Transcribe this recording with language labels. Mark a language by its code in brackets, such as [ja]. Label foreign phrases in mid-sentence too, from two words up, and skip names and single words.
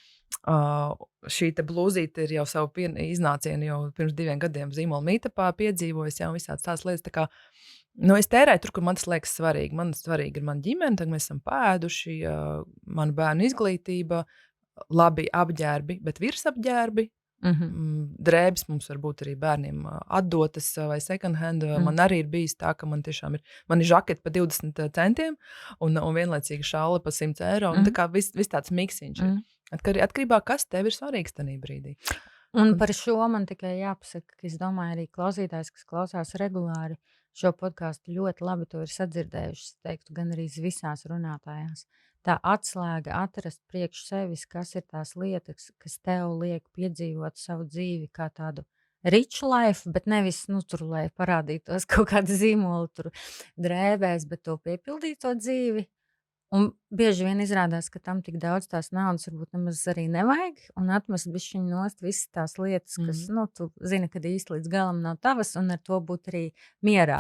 [lv] Šī te blūzīte ir jau savu iznācienu jau pirms 2 gadiem zīmola mītapā piedzīvojusi, un visāds tās lietas. Tā kā, es tērēju tur, kur man tas liekas svarīgi. Man svarīgi ir mana ģimene, tagad mēs esam pēduši, manu bērnu izglītība, labi apģērbi, bet virsapģērbi. Drēbes mums varbūt arī bērniem atdotas vai [en] second hand. [lv] Man arī ir bijis tā, ka man ir žaketi pa 20 centiem un vienlaicīgi šāli pa 100 eiro. Un tā kā viss tāds miksiņš ir. Atkarībā, kas tev ir svarīgs tajā brīdī. Un par šo man tikai jāpasaka, ka es domāju arī klausītājs, kas klausās regulāri šo podcastu ļoti labi to ir sadzirdējuši, es teiktu, gan arī visās runātājās. Tā atslēga atrast priekš sevis, kas ir tās lietas, kas tev liek piedzīvot savu dzīvi kā tādu [en] rich life, [lv] bet nevis, tur, lai parādītos kaut kāda zīmola tur drēbēs, bet to piepildīto dzīvi. Un bieži vien izrādās, ka tam tik daudz tās naudas varbūt nemaz arī nevajag, un atmest bišķiņ nost visas tās lietas, kas, tu zini, kad īsti līdz galam nav tavas, un ar to būt arī mierā.